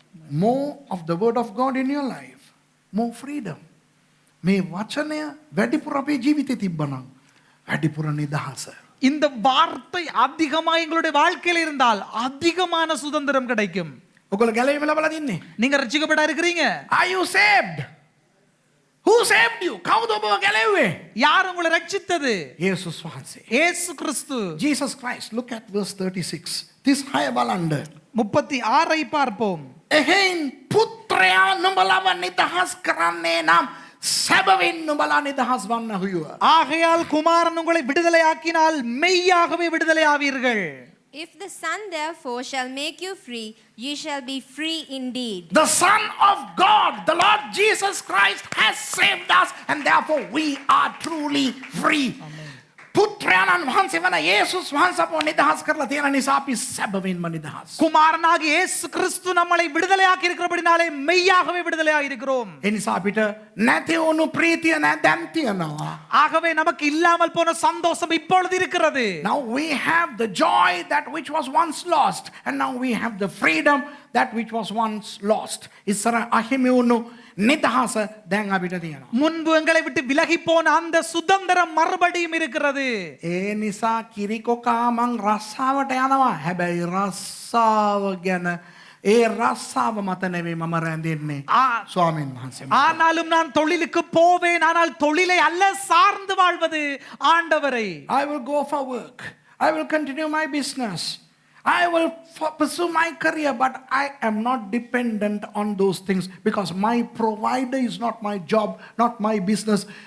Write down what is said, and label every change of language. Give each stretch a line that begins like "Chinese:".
English: More of the word of God in your life. More freedom.
Sinhala: මේ වචනය වැඩිපුර අපේ ජීවිතේ තිබ්බනම් වැඩිපුර නිදහස.
Tamil: இந்த வார்த்தை அதிகமா எங்களுடைய வாழ்க்கையில் இருந்தால் அதிகமான சுதந்திரம் கிடைக்கும்.
Sinhala: ඔයගොල්ලෝ ගැලවීම ලබලා දින්නේ.
Tamil: நீங்க ரட்சிக்கப்பட இருக்கிறீங்க.
English: Are you saved? Who saved you?
Sinhala: කවුද ඔබව ගැලවුවේ?
Tamil: யார் உங்களை ரட்சித்தது?
Sinhala: යේසුස් වහන්සේ.
Tamil: இயேசு கிறிஸ்து.
English: Jesus Christ. Look at verse 36.
Sinhala: 36 බලන්න.
Tamil: 36 பார்ப்போம்.
Sinhala: එහෙන් පුත්‍රයා නුඹලව නිදහස් කරන්නේ නම් සැබවින් නුඹලා නිදහස් වන්න හුයුව.
Tamil: ஆகையால் குமாரன் உங்களை விடுதலையாக்கினால் மெய்யாகவே விடுதலையாவீர்கள்.
English: If the Son therefore shall make you free, ye shall be free indeed. The Son of God, the Lord Jesus Christ, has saved us, and therefore we are truly free.
Sinhala: පුත්‍රයාණන් වහන්සේ වන යේසුස් වහන්සේ අපව නිදහස් කරලා තියෙන නිසා අපි සැබවින්ම නිදහස්.
Tamil: குமாரனாகிய இயேசு கிறிஸ்து நம்மளை விடுதலையாக்கி இருக்கிறபடினாலே மெய்யாகவே விடுதலையாக இருக்கிறோம்.
Sinhala: ඒ නිසා අපිට නැති වුණු ප්‍රීතිය දැන් තියෙනවා.
Tamil: ஆகவே நமக்கு இல்லாமல் போன சந்தோஷம் இப்பொழுது இருக்கிறது.
English: Now we have the joy that which was once lost, and now we have the freedom that which was once lost.
Sinhala: ඉස්සර අහිමි වුණු නිදහස දැන් අපිට තියෙනවා.
Tamil: முன்பு எங்களை விட்டு விலகி போன அந்த சுதந்திரம் மறுபடியும் இருக்கிறது.
Sinhala: ඒ නිසා කිරිකොකා මං රස්සාවට යනවා. හැබැයි රස්සාව ගැන ඒ රස්සාව මත නෙවෙයි මම රැඳෙන්නේ ස්වාමීන් වහන්සේ.
Tamil: ஆனாலும் நான் தொழிலுக்கு போவேன், ஆனால் தொழிலை அல்ல சார்ந்து வாழ்வது ஆண்டவரை.
English: I will go for work. I will continue my business. I will pursue my career, but I am not dependent on those things because my provider is not my job, not my business.